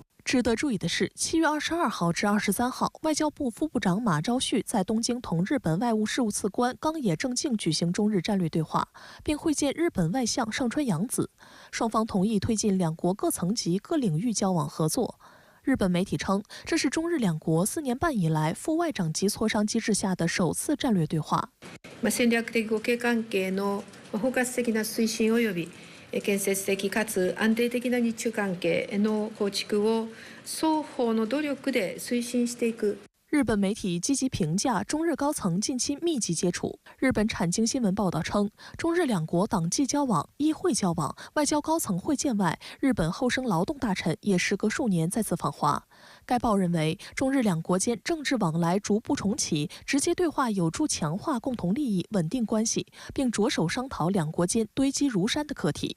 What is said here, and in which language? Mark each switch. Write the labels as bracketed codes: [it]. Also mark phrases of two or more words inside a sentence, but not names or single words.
[zh] 值得注意的是，7月22号至23号，外交部副部长马朝旭在东京同日本外务事务次官冈野正敬举行中日战略对话，并会见日本外相上川洋子。双方同意推进两国各层级、各领域交往合作。日本媒体称，这是中日两国4年半以来副外长级磋商機制下的首次战略对話。 [ja] 戦略的互恵関係の包括的な推進及び建設的かつ安定的な日中関係の構築を双方の努力で推進していく。 [zh] 日本媒体积极评价中日高层近期密集接触。日本产经新闻报道称，中日两国党纪交往、议会交往、外交高层会见外，日本厚生劳动大臣也时隔数年再次访华。该报认为，中日两国间政治往来逐步重启，直接对话有助强化共同利益、稳定关系，并着手商讨两国间堆积如山的课题。